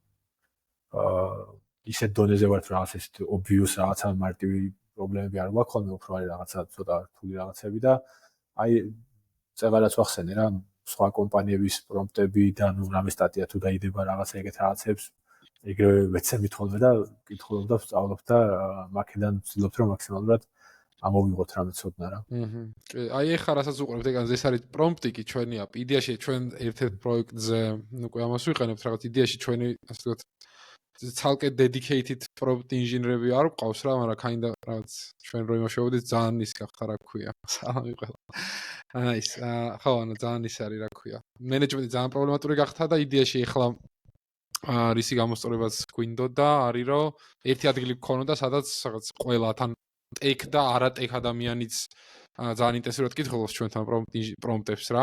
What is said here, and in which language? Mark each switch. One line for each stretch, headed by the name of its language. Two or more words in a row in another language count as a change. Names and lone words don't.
Georgian: ისეთ დონეზე ვართ რაღაც ეს obvious რაღაცა მარტივი პრობლემები არ გვაქვს ხოლმე უფრო არის რაღაცა ცოტა რთული რაღაცები და აი წეღარაც ვახსენე რა სხვა კომპანიების პრომპტები და ნუ რამე სტატია თუ დაიდება რაღაცა ეგეთ რაღაცებს ეგრევე ვეცემით ხოლმე და კითხულობ და ვსწავლობ და მაქედან ვცდილობთ რომ მაქსიმალურად ამოვიღოთ რამე ცოდნა რა. აი ეხლა რასაც უყურებთ ეგ ეს არის პრომპტი კი ჩვენია. იდეაში ჩვენ ერთ-ერთ პროექტზე უკვე ამას ვიყენებთ რაღაც იდეაში ჩვენი ასე ვთქვათ ცალკე
English: dedicated prompt engineer-
Georgian: ები არ გვყავს რა, მაგრამ kinda რაღაც ჩვენ რო იმუშავებდით ძალიან ის გახდა რა ქვია. სალამი ყველა. აი ეს ხო ანუ ძალიან ის არის რა ქვია. მენეჯმენტი ძალიან პრობლემატური გახდა და იდეაში ეხლა რისი გამოსწორებაც გვინდოდა არის რომ ერთი ადგილი გქონოდა სადაც რაღაც ყველა თან ტექ და არა ტექ ადამიანიც ძალიან ინტენსიურად კითხულობს ჩვენთან პრომპტებს რა.